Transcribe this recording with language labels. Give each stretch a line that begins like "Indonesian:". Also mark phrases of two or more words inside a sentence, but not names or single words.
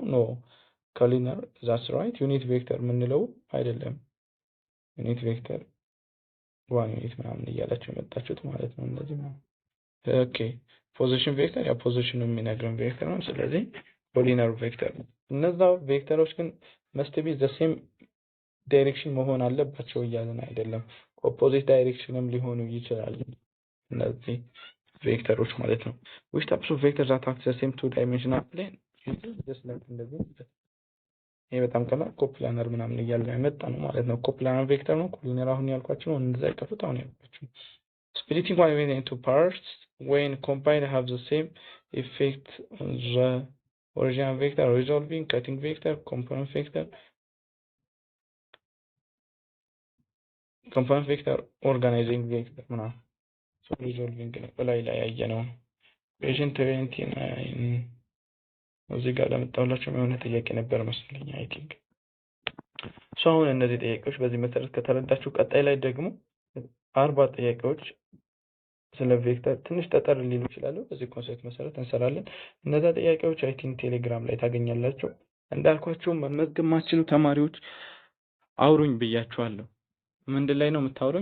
English: No collinear that's right። unit vector
Amharic: የምንለው አይደለም።
English: unit vector one unit
Amharic: ምናምን እያላችሁ የመጣችሁት ማለት ነው እንደዚህ ነው።
English: okay position vector
Amharic: ያ ፖዚሽኑ የሚነግረን ቬክተር ነው። ስለዚህ
English: collinear vector
Amharic: ነው። እነዛ ቬክተሮች ግን
English: must be the same direction
Amharic: መሆን አለባቸው እያልን አይደለም።
English: opposite directionም
Amharic: ሊሆኑ ይችላሉ እነዚህ ቬክተሮች ማለት ነው።
English: which types of vectors attack the same two dimensional plane? just like
Amharic: እንደዚህ ይሄ በጣም ቀላል ኮፕላነር ምናምን እያልን የመጣ ነው ማለት ነው።
English: coplanar vector
Amharic: ነው። ኮሊነር አሁን ያልኳችሁ ነው። እንደዛ ይቀርፉት አሁን ያልኳችሁ
English: splitting one element into parts when combined have the same effect on the original vector, resolving, cutting vector, component vector, component vector, organizing vector ምናምን so resolving
Amharic: ላይ ያየነው
English: patient 29
Amharic: እዚህ ጋር ለመጣሁላችሁ የሆነ ጥያቄ ነበር መሰለኝ
English: I think so
Amharic: አሁን እነዚህ ጥያቄዎች በዚህ መሰረት ከተረዳችሁ ቀጣይ ላይ ደግሞ 40 ጥያቄዎች ስለ ቬክተር ትንሽ ጠጠር ሊሉ ይችላሉ። በዚህ ኮንሰፕት መሰረት እንሰራለን። እነዛ ጥያቄዎች
English: I think
Amharic: ቴሌግራም ላይ ታገኛላችሁ። እንዳልኳችሁ መመዝገብ ማችሉ ተማሪዎች አውሩኝ ብያችኋለሁ። ምንድን ላይ ነው የምታወሩኝ?